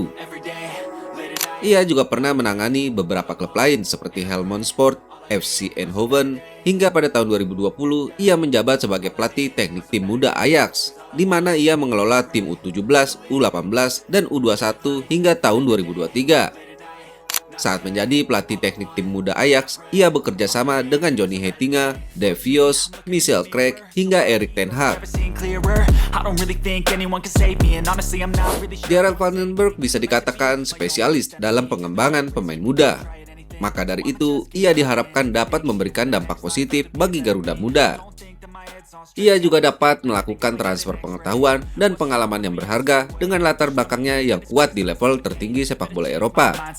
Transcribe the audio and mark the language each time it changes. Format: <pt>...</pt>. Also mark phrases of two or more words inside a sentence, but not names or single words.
<id>Ia juga pernah menangani beberapa klub lain seperti Helmond Sport, FC Eindhoven, hingga pada tahun 2020 ia menjabat sebagai pelatih teknik tim muda Ajax, di mana ia mengelola tim U17, U18, dan U21 hingga tahun 2023. Saat menjadi pelatih teknik tim muda Ajax, ia bekerja sama dengan Johnny Heitinga, Dave Vios, Michel Craig, hingga Erik ten Hag. Gerald Van den Berg bisa dikatakan spesialis dalam pengembangan pemain muda. Maka dari itu, ia diharapkan dapat memberikan dampak positif bagi Garuda Muda. Ia juga dapat melakukan transfer pengetahuan dan pengalaman yang berharga dengan latar belakangnya yang kuat di level tertinggi sepak bola Eropa.</id>